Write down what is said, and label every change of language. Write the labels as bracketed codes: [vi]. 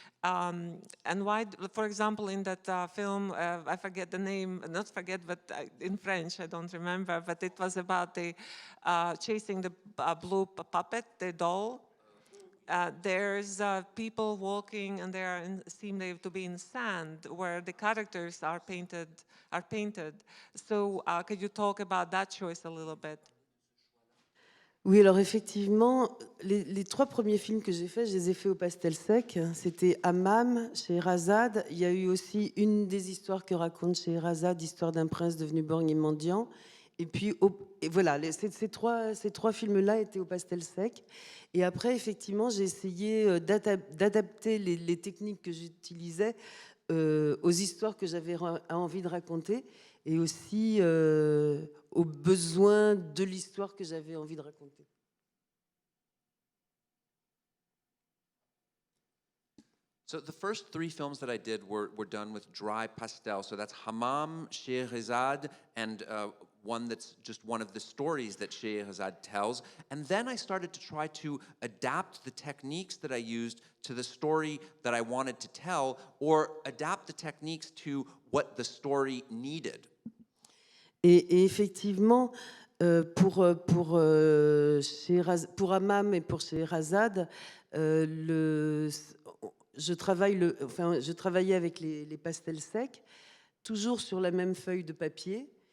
[en] And why, for example, in that film, I forget the name, not forget, but in French, I don't remember, but it was about the chasing the blue puppet, the doll. There's people walking, and seem to be in sand, where the characters are painted. So could you talk about that choice a little bit? [fr] Oui, alors effectivement, les 3 premiers films que j'ai faits, je les ai faits au pastel sec. C'était Hammam, chez Sherazade. Il y a eu aussi une des histoires que raconte chez Sherazade, l'histoire d'un prince devenu borgne et mendiant. Et puis, voilà, ces trois films-là étaient au pastel sec. Et après, effectivement, j'ai essayé d'adapter les techniques que j'utilisais aux histoires que j'avais envie de raconter, et aussi aux besoins de l'histoire que j'avais envie de raconter. [en] So the first 3 films that I did were done with dry pastel. So that's Hammam, Sherazade, and one that's just one of the stories that Sherazade tells. And then I started to try to adapt the techniques that I used to the story that I wanted to tell, or adapt the techniques to what the story needed. [fr] Et effectivement, pour Hammam et pour Sherazade, je travaillais avec les pastels secs, toujours sur la même feuille de papier.